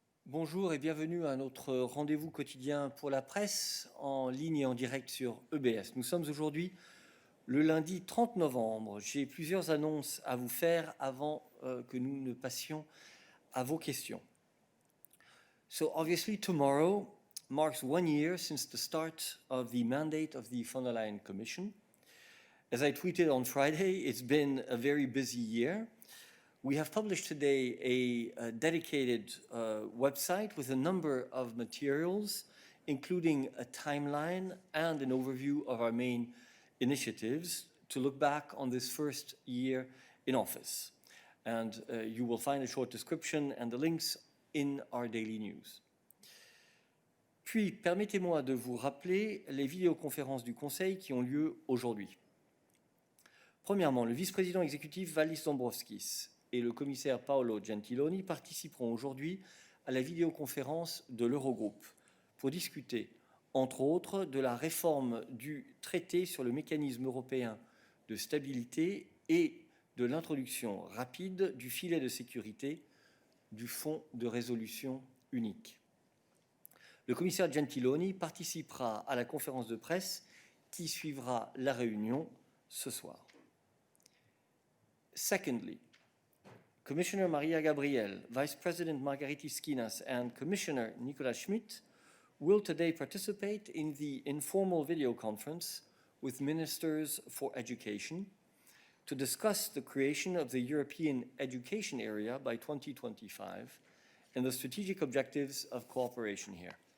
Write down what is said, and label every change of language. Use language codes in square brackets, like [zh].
[fr] Bonjour et bienvenue à notre rendez-vous quotidien pour la presse en ligne et en direct sur EBS. Nous sommes aujourd'hui le lundi 30 novembre. J'ai plusieurs annonces à vous faire avant que nous ne passions à vos questions. [en] So obviously tomorrow marks 1 year since the start of the mandate of the von der Leyen Commission. As I tweeted on Friday, it's been a very busy year. We have published today a dedicated website with a number of materials, including a timeline and an overview of our main initiatives to look back on this first year in office. And you will find a short description and the links in our daily news. [fr] Puis, permettez-moi de vous rappeler les vidéoconférences du Conseil qui ont lieu aujourd'hui. Premièrement, le vice-président exécutif Valdis Dombrovskis et le commissaire Paolo Gentiloni participeront aujourd'hui à la vidéoconférence de l'Eurogroupe pour discuter, entre autres, de la réforme du traité sur le mécanisme européen de stabilité et de l'introduction rapide du filet de sécurité du fonds de résolution unique. Le commissaire Gentiloni participera à la conférence de presse qui suivra la réunion ce soir. [en] Secondly, Commissioner Maria Gabriel, Vice President Margaritis Schinas, and Commissioner Nicolas Schmit will today participate in the informal video conference with Ministers for Education to discuss the creation of the European Education Area by 2025 and the strategic objectives of cooperation here.